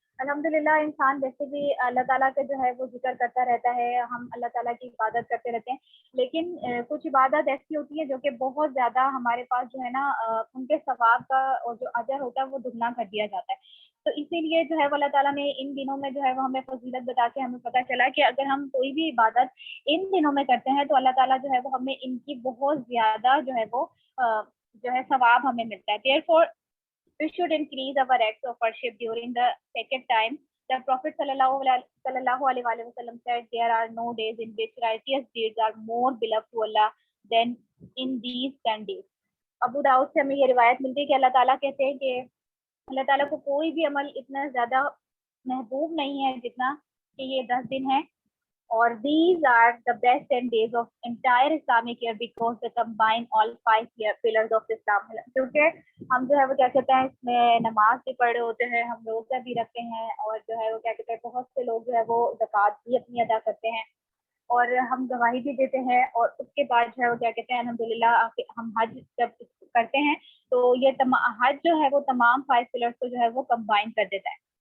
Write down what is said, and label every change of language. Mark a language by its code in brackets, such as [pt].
[ur] الحمدللہ انسان ویسے بھی اللہ تعالیٰ کا جو ہے وہ ذکر کرتا رہتا ہے, ہم اللہ تعالیٰ کی عبادت کرتے رہتے ہیں, لیکن کچھ عبادت ایسی ہوتی ہے جو کہ بہت زیادہ ہمارے پاس جو ہے نا ان کے ثواب کا اور جو اجر ہوتا ہے وہ دگنا کر دیا جاتا ہے. تو اسی لیے جو ہے وہ اللہ تعالیٰ نے ان دنوں میں جو ہے وہ ہمیں فضیلت بتا کے ہمیں پتہ چلا کہ اگر ہم کوئی بھی عبادت ان دنوں میں کرتے ہیں تو اللہ تعالیٰ جو ہے وہ ہمیں ان کی بہت زیادہ جو ہے وہ جو ہے ثواب ہمیں ملتا ہے. [en] Therefore, we should increase our acts of worship during the sacred time. The Prophet sallallahu alaihi wasallam said, there are no days in which righteous deeds are more beloved to Allah than in these 10 days. [ur] ابو داؤد سے ہمیں یہ روایت ملتی ہے کہ اللہ تعالیٰ کہتے ہیں کہ اللہ تعالیٰ کو کوئی بھی عمل اتنا زیادہ محبوب نہیں ہے جتنا کہ یہ 10 دن ہیں. [en] اور these are the best 10 days of entire Islamic year because they combine all 5 pillars of Islam. [ur] کیونکہ ہم جو ہے وہ کیا کہتے ہیں اس میں نماز بھی پڑھے ہوتے ہیں, ہم روزہ بھی رکھتے ہیں, اور جو ہے وہ کیا کہتے ہیں بہت سے لوگ جو ہے وہ زکوٰۃ بھی اپنی ادا کرتے ہیں, اور ہم گواہی بھی دیتے ہیں. اور اس کے بعد جو ہے وہ کیا کہتے ہیں الحمدللہ ہم حج جب کرتے ہیں تو یہ حج جو ہے وہ تمام 5 پلرز کو جو ہے وہ کمبائن کر دیتا ہے.